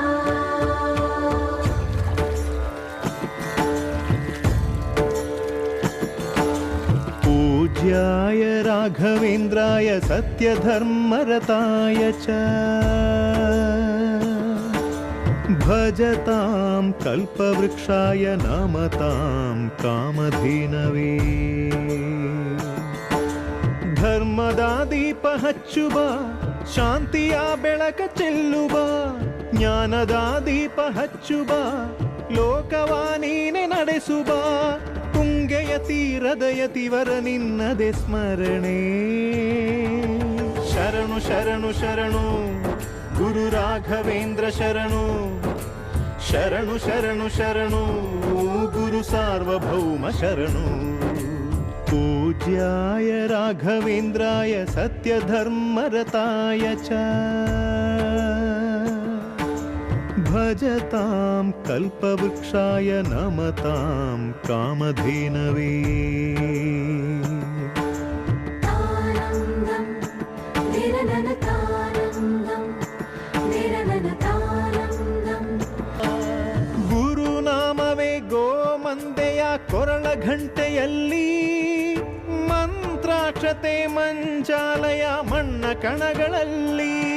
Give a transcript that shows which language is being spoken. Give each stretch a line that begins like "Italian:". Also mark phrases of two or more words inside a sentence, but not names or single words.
Sanskrit: पूज्याय राघवेन्द्राय सत्यधर्मरताय च भजतां कल्पवृक्षाय नमतां कामधेनवे।
Kannada: ಧರ್ಮದ ದೀಪ ಹಚ್ಚುವ ಶಾಂತಿಯ ಬೆಳಕ ಚೆಲ್ಲುವ ಜ್ಞಾನದ ದೀಪ ಹಚ್ಚುವ ಲೋಕವ ನೀನೆ ನಡೆಸುವ ತುಂಗೆಯ ತೀರದ ಯತಿವರ ನಿನ್ನದೆ ಸ್ಮರಣೆ ಶರಣು ಶರಣು ಶರಣು ಗುರು ರಾಘವೇಂದ್ರ ಶರಣು ಶರಣು ಶರಣು ಶರಣು ಗುರು ಸಾರ್ವಭೌಮ ಶರಣು।
Sanskrit: पूज्याय राघवेन्द्राय सत्यधर्मरताय च भजतां कल्पवृक्षाय नमतां कामधेनवे।
Kannada: ಗುರುನಾಮವೇ ಗೋಮಂದೆಯ ಕೊರಳ ಘಂಟೆಯಲ್ಲಿ ಮಂತ್ರಾಕ್ಷತೆ ಮಂಚಾಲಯ ಮಣ್ಣ ಕಣಗಳಲ್ಲಿ